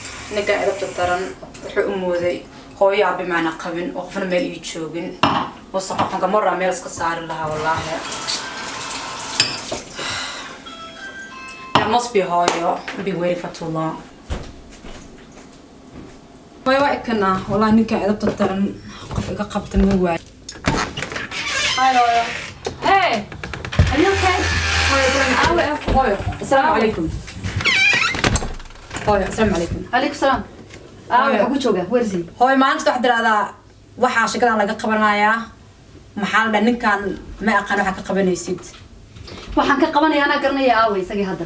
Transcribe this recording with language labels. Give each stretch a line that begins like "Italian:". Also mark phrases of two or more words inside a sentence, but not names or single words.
Somali: ninkan edabta daran wuxuu u mooday hooyo aabe macna qabin oo qofna meel ii joogin wasaqanka marra meel iska saari lahaa wallaahi
English: that must be
Somali: hooyo
English: I've been waiting for too long
Somali: hooyo waa ikana wallaahi ninkan edabta daran qof iga qabta ma waay hi hooyo
English: hey are you okay
Somali: hooyo
Arabic: السلام عليكم
Somali: hooyo
Arabic: السلام عليكم عليك السلام
Somali: waxaa ku jooga warsi hooyo maanta wax diraada waxa shaqadan laga qabanayaa maxaa la ninkan ma aqaan waxa ka qabanaysid waxaan ka qabanayaa ana garanaya aaway isagii hadda